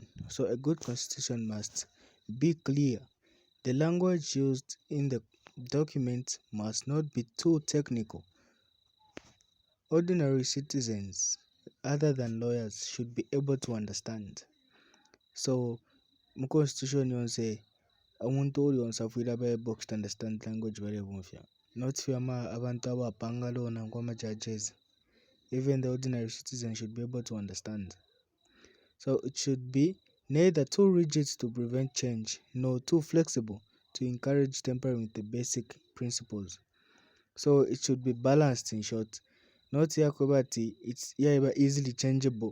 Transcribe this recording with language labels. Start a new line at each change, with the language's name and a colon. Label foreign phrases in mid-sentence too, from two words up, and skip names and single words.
English: So, a good Constitution must be clear. The language used in the document must not be too technical. Ordinary citizens, other than lawyers, should be able to understand. So,
Bemba: mu constitution yonse omuntu oli yonse afiire aba
English: able to understand language very
Bemba: bumfya. Not fyama abantu abapanga loona nk'ama judges.
English: Even the ordinary citizen should be able to understand. So it should be neither too rigid to prevent change, nor too flexible to encourage tampering with the basic principles. So it should be balanced, in short. Not yakobati it's easily changeable.